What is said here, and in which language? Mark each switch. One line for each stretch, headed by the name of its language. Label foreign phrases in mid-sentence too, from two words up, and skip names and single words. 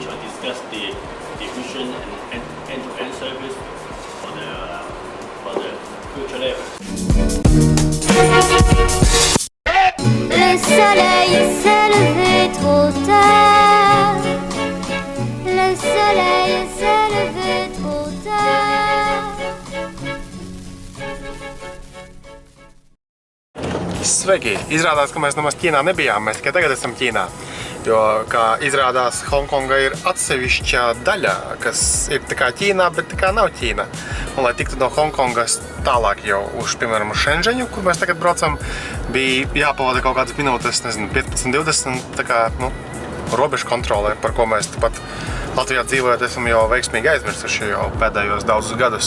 English: or discuss the vision and end-to-end service for the future level.
French: Le soleil s'est levé trop tard. Le soleil s'est levé trop tard.
Latvian: Sveiki! Izrādās, ka mēs nemaz Ķīnā nebijām, mēs tikai tagad esam Ķīnā. Jo, kā izrādās, Hongkonga ir atsevišķa daļa, kas ir tā kā Ķīnā, bet tā kā nav Ķīna. Un, lai tiktu no Hongkongas tālāk jau uz, piemēram, uz Šenžeņu, kur mēs tagad braucam, bija jāpavada kaut kādas minūtes, nezinu, 15-20, tā kā, robežu kontrolē, par ko mēs pat Latvijā dzīvojot esam jau veiksmīgi aizmirsuši jau pēdējos daudzus gadus.